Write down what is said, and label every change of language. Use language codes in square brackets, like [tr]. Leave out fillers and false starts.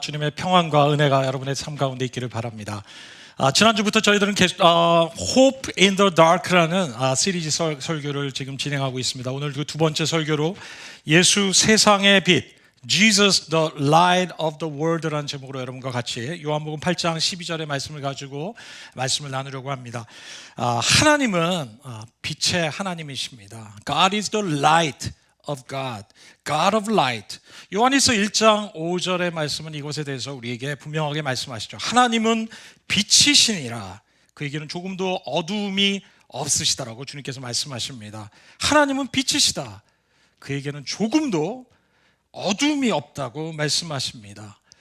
[ko] 주님의 평안과 은혜가 여러분의 삶 가운데 있기를 바랍니다. 지난주부터 저희들은 Hope in the Dark라는 시리즈 설교를 지금 진행하고 있습니다. 오늘 그 두 번째 설교로 예수 세상의 빛, Jesus the Light of the World라는 제목으로 여러분과 같이 요한복음 8장 12절의 말씀을 가지고 말씀을 나누려고 합니다. 하나님은 빛의 하나님이십니다. [en] God is the light of God, God of light. [ko] 요한일서 1장 5절의 말씀은 이것에 대해서 우리에게 분명하게 말씀하시죠. 하나님은 빛이시니라. 그에게는 조금도 어두움이 없으시다라고 주님께서 말씀하십니다. 하나님은 빛이시다. 그에게는 조금도 어둠이 없다고 말씀하십니다.